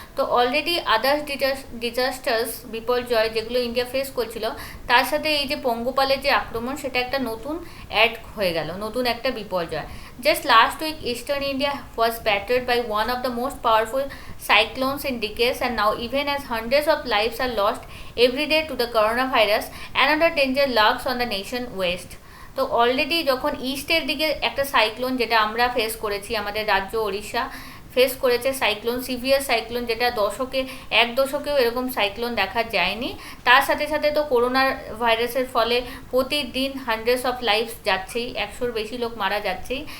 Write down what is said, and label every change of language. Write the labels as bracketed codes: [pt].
[bn] তো already others disasters বিপর্যয় যেগুলো ইন্ডিয়া ফেস করছিল, তার সাথে এই যে পঙ্গপালের যে আক্রমণ সেটা একটা নতুন অ্যাড হয়ে গেল, নতুন একটা বিপর্যয়। [en] Just last week, Eastern India was battered by one of the most powerful cyclones in decades, and now even as hundreds of lives are lost every day to the coronavirus, another danger lurks on the nation west। [bn] তো already যখন ইস্টের দিকে একটা cyclone, যেটা আমরা face করেছি, আমাদের রাজ্য ওড়িশা ফেস করেছে সিভিয়ার সাইক্লোন, যেটা এক দশকেও এরকম সাইক্লোন দেখা যায়নি। তার সাথে সাথে তো করোনা ভাইরাসের ফলে প্রতিদিন [en] hundreds of lifes [bn] যাচ্ছেই, 100-র বেশি লোক মারা যাচ্ছেই।